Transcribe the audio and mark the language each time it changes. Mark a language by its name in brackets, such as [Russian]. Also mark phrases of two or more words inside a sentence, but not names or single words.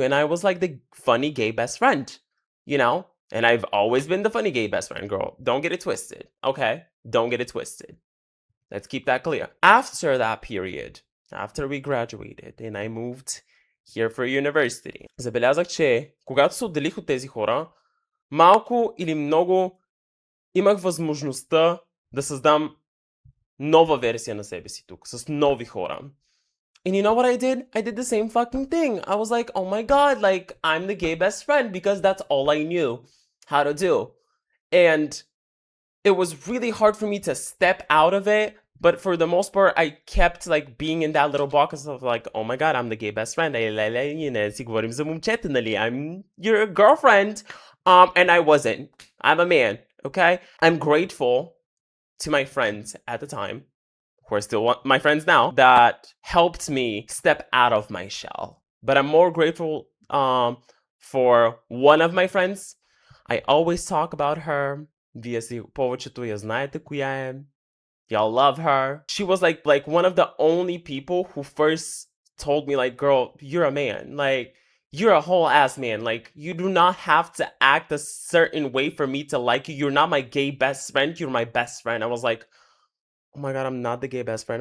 [Bulgarian] And I was like the funny gay best friend, you know? And I've always been the funny gay best friend, girl. Don't get it twisted, okay? Don't get it twisted. Let's keep that clear. After that period, after we graduated and I moved here for university, забелязах, че когато се отделих от тези хора, малко или много имах възможността да създам нова версия на себе си тук, с нови хора. [English] And you know what I did? I did the same fucking thing. I was like, oh my god, like, I'm the gay best friend because that's all I knew how to do. And it was really hard for me to step out of it, but for the most part, I kept like being in that little box of like, oh my god, I'm the gay best friend. [Bulgarian] Си говорим за момчета, нали? [English] I'm your girlfriend. And I wasn't. I'm a man, okay? I'm grateful to my friends at the time, who are still my friends now, that helped me step out of my shell. But I'm more grateful for one of my friends. I always talk about her. [Bulgarian] Вие си повечето я знаете коя е. [English] Y'all love her. She was like one of the only people who first told me like, girl, you're a man. Like, you're a whole ass man. Like, you do not have to act a certain way for me to like you. You're not my gay best friend. You're my best friend. I was like, oh my god, I'm not the gay best friend.